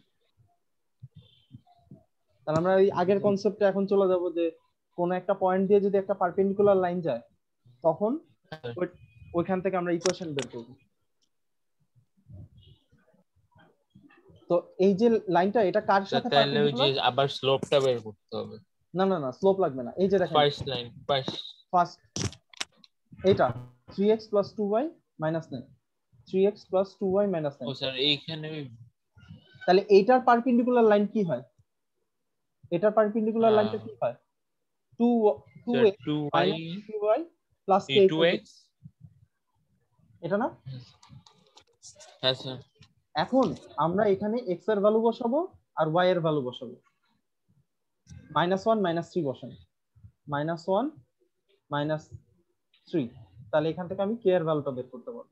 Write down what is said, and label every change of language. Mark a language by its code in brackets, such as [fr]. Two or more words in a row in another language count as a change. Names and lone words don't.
[bn] তাহলে আমরা এই আগের কনসেপ্টে এখন চলে যাব যে কোন একটা পয়েন্ট দিয়ে যদি একটা [en] perpendicular line [bn] যায় তখন ওইখান থেকে আমরা ইকুয়েশন বের করব। তো এই যে লাইনটা এটা কার সাথে তাহলে ওই যে পারপেন্ডিকুলার? আবার স্লোপটা বের করতে হবে। না না না, স্লোপ লাগবে না, এই যে দেখেন [en] first line first. [bn] ফার্স্ট এটা 3x + 2y - 9, 3x + 2y - 9। ও স্যার এইখানে তাহলে এইটার [en] perpendicular line [bn] কি হয়, এটার [en] perpendicular lineটা [bn] কি হয়, 2x - 2y 3y + k = 2x। এটা না? হ্যাঁ স্যার। এখন আমরা এখানে x এর ভ্যালু বসাবো আর y এর ভ্যালু বসাবো। -1 -3 বসান, -1 -3, তাহলে এখান থেকে আমি k এর ভ্যালুটা বের করতে পারবো।